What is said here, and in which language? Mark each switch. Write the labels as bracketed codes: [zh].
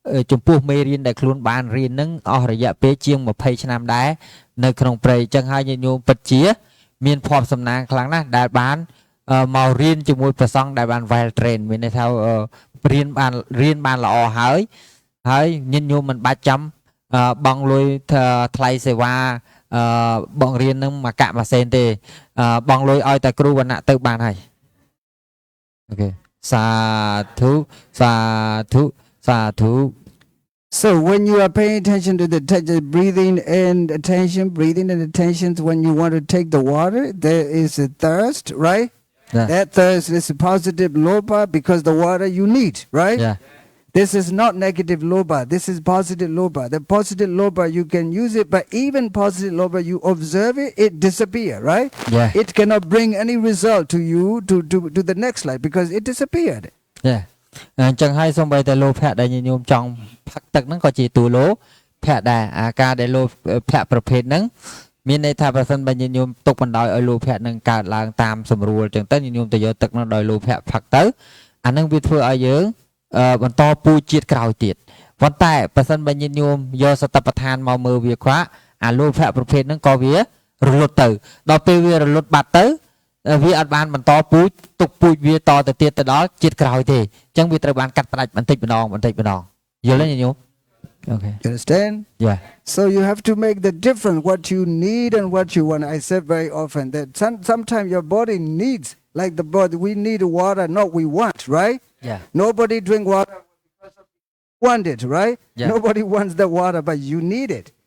[km] ចំពោះមេរៀនដែលខ្លួនបានរៀននឹងអស់រយៈពេលជាង20ឆ្នាំដែរនៅក្នុងព្រៃអញ្ចឹងហើយញាតិញោមពិតជាមានភ័ព្វសំណាងខ្លាំងណាស់ដែលបានមករៀនជាមួយព្រះសង្ឃដែលបាន [en] well train [km] មានន័យថារៀនបានល្អហើយញាតិញោមមិនបាច់ចាំបង់លុយថ្លៃសេវា បង្រៀននឹងមកកាក់ម៉ាសេនទេបង់លុយឲ្យតែគ្រូវណ្ណៈទៅបានហើយអូខេសាធុសាធុសាធុ [en] So when you are paying attention to the breathing and attention when you want to take the water, there is a thirst, right? Yeah. That thirst is a positive loba because the water you need, right? Yeah. This is not negative loba. This is positive loba. The positive loba, you can use it, but even positive loba, you observe it, it disappear, right? Yeah. It cannot bring any result to you to the next life because it disappeared. Yeah. [km] អញ្ចឹងហើយសូម្បីតែលោភៈដែលញញោមចង់ផឹកទឹកហ្នឹងក៏ជាទូលោភៈដែរអាការដែលលោភៈប្រភេទហ្នឹងមានន័យថាប្រសិនបើញញោមទុកបណ្ដោយឲ្យលោភៈហ្នឹងកើតឡើងតាមសម្រួលអញ្ចឹងទៅញញោមទៅយកទឹកហ្នឹងដោយលោភៈផឹកទៅអាហ្នឹងវាធ្វើឲ្យយើង បន្តពូជជាតិក្រោយទៀតប៉ុន្តែប្រសិនបើញញោមយកសតិប្បដ្ឋានមកមើលវាខ្វះអាលោភៈប្រភេទហ្នឹងក៏វារលត់ទៅដល់ពេលវារលត់បាត់ទៅវាអត់បានបន្តពូជទុកពូជវាតទៅទៀតទៅដល់ជាតិក្រោយទេអញ្ចឹងវាត្រូវបានកាត់ផ្ដាច់បន្តិចម្ដងយល់ទេញញោម [en] Okay. You understand? Yeah. So you have to make the difference what you need and what you want. I said very often that sometimes your body needs, like the body, we need water, not we want, right? Yeah. Nobody drink water because of want it, right? Yeah. Nobody wants the water, but you need it.